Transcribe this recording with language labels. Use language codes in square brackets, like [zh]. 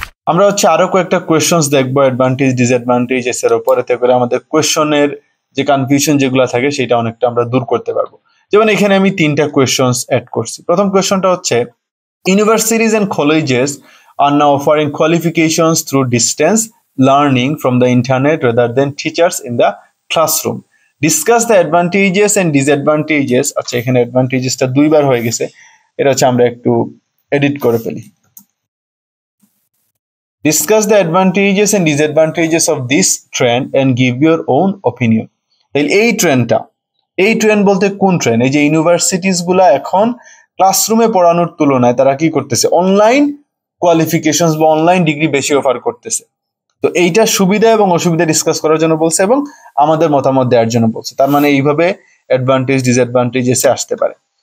[bn] আমরা আরো কয়েকটা কোয়েশ্চেন্স দেখবো অ্যাডভান্টেজ ডিসঅ্যাডভান্টেজ এর উপর, এতে করে আমাদের কোয়েশ্চেনের যে কনফিউশন যেগুলো থাকে সেটা অনেকটা আমরা দূর করতে পারবো। যেমন এখানে আমি 3টা কোয়েশ্চেন্স অ্যাড করছি। প্রথম কোয়েশ্চেনটা হচ্ছে [en] Universities and colleges are now offering qualifications through distance learning from the internet rather than teachers in the classroom. Discuss the advantages and disadvantages. [bn] আচ্ছা এখানে অ্যাডভান্টেজেসটা দুইবার হয়ে গেছে, এটা আমরা একটু এডিট করে ফেলি। [en] Discuss the advantages and disadvantages of this trend and give your own opinion. [bn] তাহলে এই ট্রেন্ড বলতে কোন ট্রেন্ড? এই যে ইউনিভার্সিটিজ গুলা এখন ক্লাসরুমে পড়ানোর তুলনায় তারা কি করতেছে, অনলাইন কোয়ালিফিকেশনস বা অনলাইন ডিগ্রি বেশি অফার করতেছে। তো এইটা সুবিধা এবং অসুবিধা ডিসকাস করার জন্য বলছে এবং আমাদের মতামত দেওয়ার জন্য বলছে। তার মানে এইভাবে অ্যাডভান্টেজ ডিসঅ্যাডভান্টেজ এসে আসতে পারে।